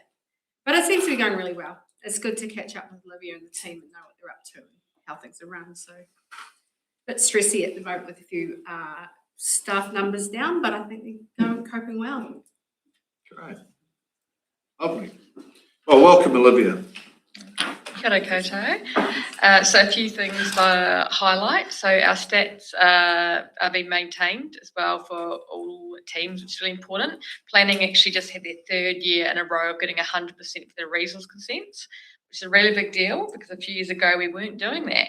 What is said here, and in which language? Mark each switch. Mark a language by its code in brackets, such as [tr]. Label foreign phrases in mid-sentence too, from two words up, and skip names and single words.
[en] But it seems to be going really well. It's good to catch up with Olivia and the team and know what they're up to and how things are run. So a bit stressy at the moment with a few staff numbers down, but I think they're coping well. Great. Lovely. Well, welcome, Olivia. [mi] Kia ora koutou. [en] So a few things to highlight. So our stats are being maintained as well for all teams, which is really important. Planning actually just had their 3rd year in a row of getting 100% for their resource consents, which is a really big deal because a few years ago we weren't doing that.